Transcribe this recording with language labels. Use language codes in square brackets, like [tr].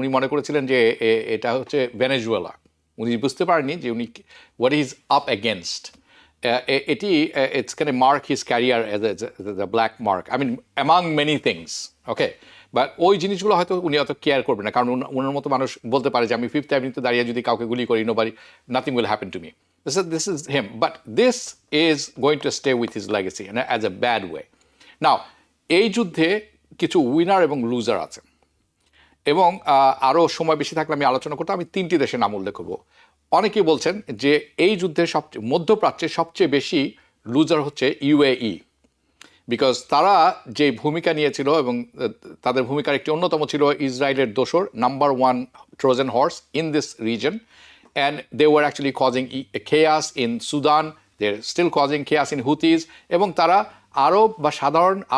[bn] উনি মনে করেছিলেন যে এটা হচ্ছে ভেনেজুয়েলা। উনি বুঝতে পারেননি যে উনি [en] What is up against. এটি it's can mark his career as the black mark, I mean among many things, okay. [bn] But ওই জিনিসগুলো হয়তো উনি অত কেয়ার করবেন না, কারণ ওনার মতো মানুষ বলতে পারে যে আমি 5th অ্যাভিনিউতে দাঁড়িয়ে যদি কাউকে গুলি করি, [en] Nothing will happen to me. This is him, but this is going to stay with his legacy and as a bad way. [bn] Now, এই যুদ্ধে কিছু উইনার এবং লুজার আছে, এবং আরও সময় বেশি থাকলে আমি আলোচনা করতে, আমি 3টি দেশের নাম উল্লেখ করব। অনেকেই বলছেন যে এই যুদ্ধের মধ্যপ্রাচ্যের সবচেয়ে বেশি লুজার হচ্ছে ইউএই, বিকজ তারা যে ভূমিকা নিয়েছিল এবং তাদের ভূমিকার একটি অন্যতম ছিল ইসরায়েলের দোসর, number 1 [en] Trojan horse in this reason, and they were actually causing chaos in Sudan, they're still causing chaos in Houthis, [bn] এবং তারা আরব বা সাধারণ